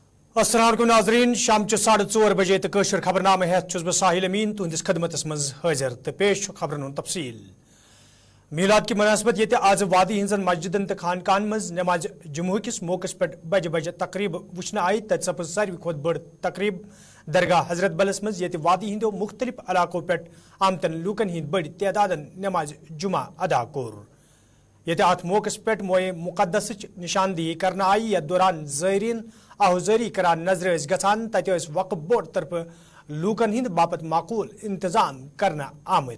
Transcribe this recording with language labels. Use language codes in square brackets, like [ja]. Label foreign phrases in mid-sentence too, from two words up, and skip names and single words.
[ar] السلام عليكم [ks] नाज़रीन शाम 4:30 बजे तो कशर खबरनामे हेत बह साहिल अमीन तुहंदिस खदमतस मज हाजिर तो पेश खबरन हुंद तफसील। मीलाद की मुनासबत ये आज वादी हिंजन मस्जिदन तो खानकान मज नमाज जुम्ह किस मौकस पे बज बज तकरीब वुचन आई तत सपज सारी खुद बड़ तकरीब दरगाह हजरत बलस मज ये वादी हिंदो मुख्तलिफ इलाकों पे आमतन लूकन हिंद बड़ तादादन नमाज जुमा अदा कोर। ये अत मौकस पे मोए मुकद्दस निशानदेही करना आई यथ दौरान ज़ायरीन आहुजारी करान नजर गसान तत वक्फ बोर्ड तरफ लूकन हिंद बापत माकूल इंतजाम करना आमद।